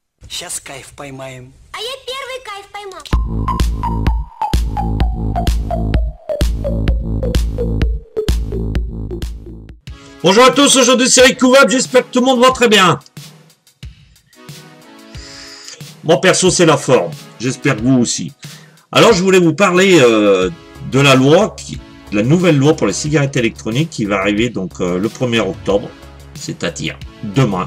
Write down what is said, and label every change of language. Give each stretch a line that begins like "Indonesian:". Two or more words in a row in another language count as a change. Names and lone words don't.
Russian: Сейчас кайф поймаем. А я первый кайф поймал.
French: Bonjour à tous, aujourd'hui c'est Rick Couvab, j'espère que tout le monde va très bien. Moi perso c'est la forme, j'espère que vous aussi. Alors je voulais vous parler de la loi, la nouvelle loi pour les cigarettes électroniques qui va arriver donc le 1er octobre, c'est-à-dire demain.